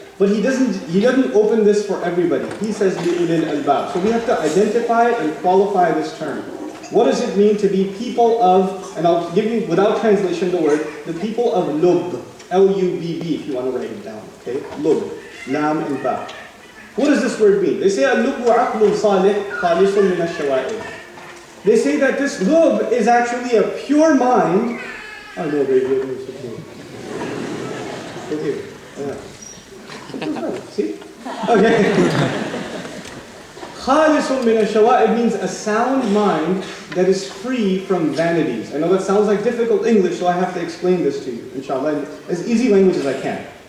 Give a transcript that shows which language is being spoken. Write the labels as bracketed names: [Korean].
[English] But He doesn't open this for everybody. He says [Arabic] لِأُولِي الْأَلْبَابِ. [English] So we have to identify and qualify this term. What does it mean to be people of, and I'll give you, without translation, the word, the people of Lub. L-U-B-B, if you want to write it down. Okay? Lub. Lam and Ba. What does this word mean? They say, Al-Lub [Arabic] عَقْلٌ صَالِحٌ خَالِصٌ مِنَ الشَّوَائِبِ. [English] They say that this lub is actually a pure mind. Oh no, baby, it's okay. Yeah. See? Okay. [Arabic] خَالِصٌ مِنَ الشَّوَائِبِ [English] means a sound mind that is free from vanities. I know that sounds like difficult English, so I have to explain this to you, inshallah, in as easy language as I can.